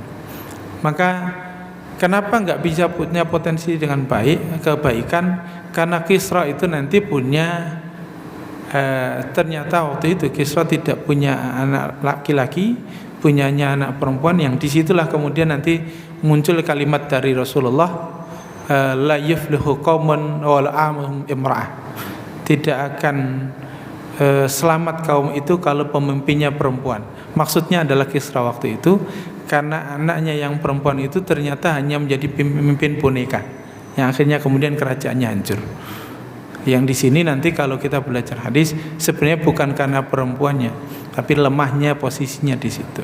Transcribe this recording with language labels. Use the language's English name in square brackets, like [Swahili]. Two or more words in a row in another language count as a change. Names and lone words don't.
[Indonesian] Maka kenapa nggak bisa punya potensi dengan baik, kebaikan? Karena Kisra itu nanti punya ternyata waktu itu Kisra tidak punya anak laki-laki, punyanya anak perempuan, yang disitulah kemudian nanti muncul kalimat dari Rasulullah, [Arabic] لا يفلح قوم ولوا أمرهم امرأة. [Indonesian] Tidak akan selamat kaum itu kalau pemimpinnya perempuan. Maksudnya adalah Kisra waktu itu, karena anaknya yang perempuan itu ternyata hanya menjadi pemimpin boneka, yang akhirnya kemudian kerajaannya hancur. Yang di sini nanti kalau kita belajar hadis, sebenarnya bukan karena perempuannya, tapi lemahnya posisinya di situ.